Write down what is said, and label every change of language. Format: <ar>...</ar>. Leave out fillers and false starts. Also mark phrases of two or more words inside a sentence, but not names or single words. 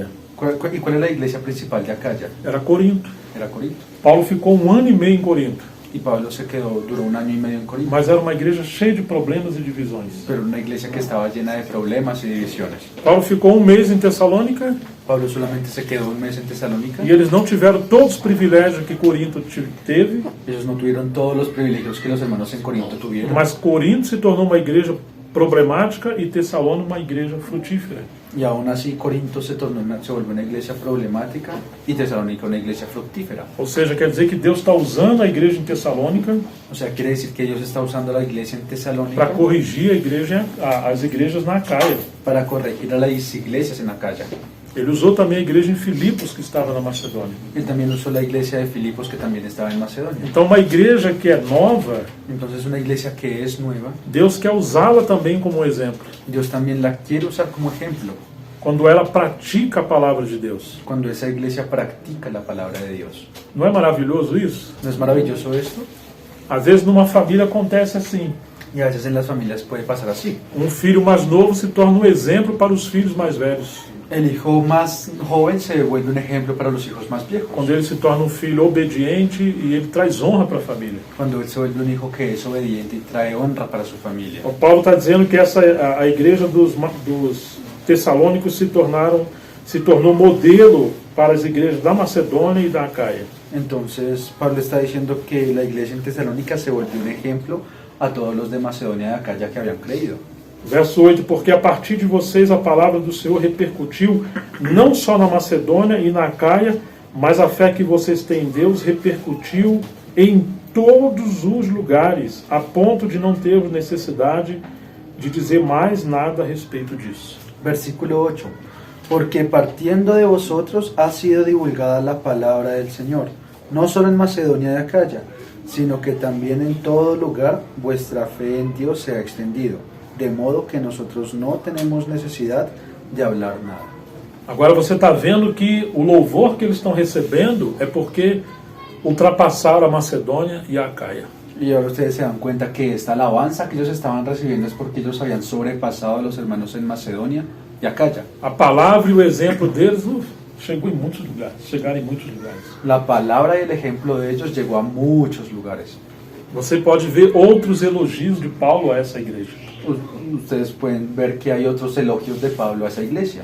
<es>¿Y cuál es la iglesia principal de Acaya? Era Corinto. Era Corinto.</es> <pt>Paulo ficou 1 ano e meio em Corinto,</pt> <es>Y Pablo duró 1 año y medio en Corinto.</es> <pt>mas era uma igreja cheia de problemas e divisões.</pt> <es>Pero una iglesia que estaba llena de problemas y divisiones.</es> <pt>Paulo ficou 1 mês em Tessalônica</pt> <es>Pablo solamente se quedó 1 mes en Tesalónica.</es> <pt>e eles não tiveram todos os privilégios que Corinto teve,</pt> <es>Ellos no tuvieron todos los privilegios que los hermanos en Corinto tuvieron.</es> <pt>mas Corinto se tornou uma igreja problemática e Tessalônica uma igreja frutífera.</pt> <es>Y aún así Corinto se volvió una iglesia problemática y Tesalónica una iglesia fructífera.</es> <pt>Ou seja, quer dizer que Deus está usando a igreja em Tessalônica</pt> <es>O sea, quiere decir que Dios está usando la iglesia en para Tesalónica</es> <pt>corrigir as igrejas na Acaia.</pt> <es>para corregir a las iglesias en Acaya.</es> <pt>Ele usou também a igreja em Filipos, que estava na Macedônia.</pt> <es>Él también usó la iglesia de Filipos, que también estaba en Macedonia.</es> <pt>Então, uma igreja que é nova,</pt> <es>Entonces, una iglesia que es nueva,</es> <pt>Deus quer usá-la também como exemplo,</pt> <es>Dios también la quiere usar como ejemplo</es> <pt>quando ela pratica a palavra de Deus.</pt> <es>cuando esa iglesia practica la palabra de Dios.</es> <pt>Não é maravilhoso isso?</pt> <es>¿No es maravilloso esto?</es> <pt>Às vezes, numa família acontece assim.</pt> <es>Y a veces en las familias puede pasar así.</es> <pt>Um filho mais novo se torna um exemplo para os filhos mais velhos.</pt> <es>El hijo más joven se vuelve un ejemplo para los hijos más viejos.</es> <pt>Quando ele se torna um filho obediente e ele traz honra para a família.</pt> <es>Cuando él se vuelve un hijo que es obediente y trae honra para su familia.</es> <pt>O Paulo está dizendo que a igreja dos Tessalônicos se tornou modelo para as igrejas da Macedônia e da Acaia.</pt> <es>Entonces Pablo está diciendo que la iglesia en Tesalónica se volvió un ejemplo a todos los de Macedonia y de Acaya que habían creído.</es> <pt>Verso 8, porque a partir de vocês a palavra do Senhor repercutiu não só na Macedônia e na Acaia, mas a fé que vocês têm em Deus repercutiu em todos os lugares, a ponto de não termos necessidade de dizer mais nada a respeito disso.</pt> <es>Versículo 8. Porque partiendo de vosotros ha sido divulgada la palabra del Señor, no solo en Macedonia y Acaya, sino que también en todo lugar vuestra fe en Dios se ha extendido, de modo que nosotros no tenemos necesidad de hablar nada.</es> <pt>Agora você está vendo que o louvor que eles estão recebendo é porque ultrapassaram a Macedônia e a Acaia.</pt> <es>Y ahora ustedes se dan cuenta que esta alabanza que ellos estaban recibiendo es porque ellos habían sobrepasado a los hermanos en Macedonia y Acaya.</es> <pt>A palavra e o exemplo deles chegaram em muitos lugares.</pt> <es>La palabra y el ejemplo de ellos llegó a muchos lugares.</es> <pt>Você pode ver outros elogios de Paulo a essa igreja.</pt> <es>Ustedes pueden ver que hay otros elogios de Pablo a esa iglesia.</es>